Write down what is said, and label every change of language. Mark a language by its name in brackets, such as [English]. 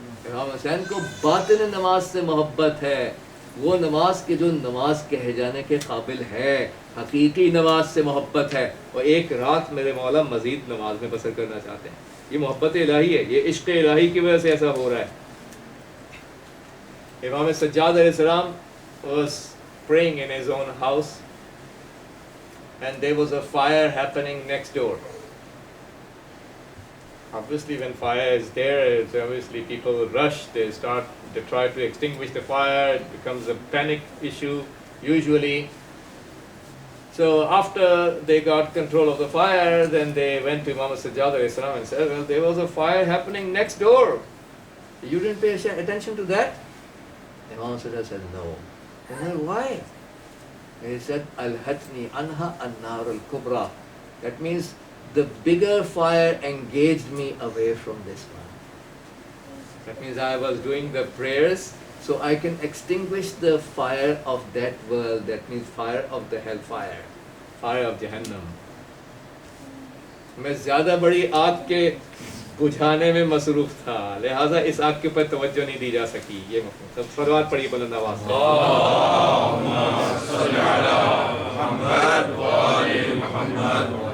[Urdu] امام حسین کو باطن نماز سے محبت ہے، وہ نماز کے جو نماز کہے جانے کے قابل ہے، حقیقی نماز سے محبت ہے. اور ایک رات میرے مولا مزید نماز میں بسر کرنا چاہتے ہیں. یہ محبت الہی ہے، یہ عشق الہی کی وجہ سے ایسا ہو رہا ہے. [English] Imam Sajjad علیہ السلام was praying in his own house and there was a fire happening next door. Obviously when fire is there, it's obviously people rush, they try to extinguish the fire, it becomes a panic issue usually. So after they got control of the fire, then they went to Imam Sajjad alayhi salam and said, well, there was a fire happening next door. You didn't pay attention to that? Imam Sajjad said, no. They said, why? And he said, [Arabic] Al-hatni anha an-nar al-kubra. [English] That means the bigger fire engaged me away from this one. That means I was doing the prayers so I can extinguish the fire of that world. That means fire of the hellfire, fire of Jahannam. [Urdu] میں زیادہ بڑی آگ کے بجھانے میں مصروف تھا، لہٰذا اس آگ کے اوپر توجہ نہیں دی جا سکی. یہ مفہوم. سب صلوات پڑھیے بلند آواز سے. [Arabic] اللهم صل على محمد وآل محمد.